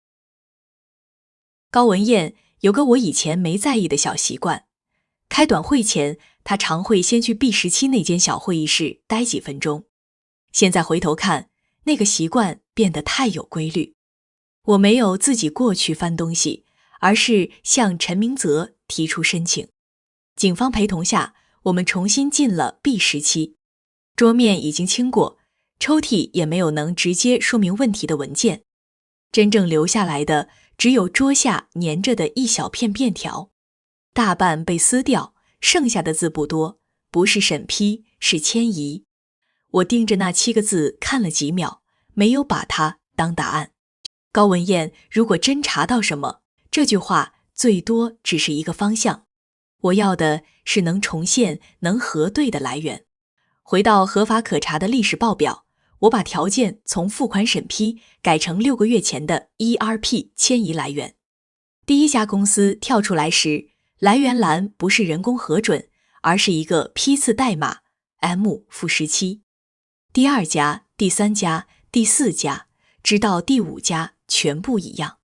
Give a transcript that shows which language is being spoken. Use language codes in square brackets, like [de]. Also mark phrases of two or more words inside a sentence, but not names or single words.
[zh] 高文彥有個我以前沒在意的小習慣，開短會前，他常會先去 B17那間小會議室待幾分鐘。現在回頭看， 那個習慣變得太有規律。我沒有自己過去翻東西，而是向陳明澤提出申請。警方陪同下，我們重新進了 B 時期。桌面已經清過，抽屜也沒有能直接說明問題的文件，真正留下來的只有桌下粘着的一小片便條，大半被撕掉，剩下的字不多，不是審批，是遷移。我盯着那7個字看了幾秒，沒有把它當答案。高文彥如果真查到什麼，這句話最多只是一個方向。我要的是能重現、能核對的來源。回到合法可查的歷史報表，我把條件從付款審批改成6個月前的 ERP 遷移來源。第一家公司跳出來時，來源欄不是人工核准，而是一個批次代碼 M-17。第2家、第3家、第4家，直到第5家全部一樣。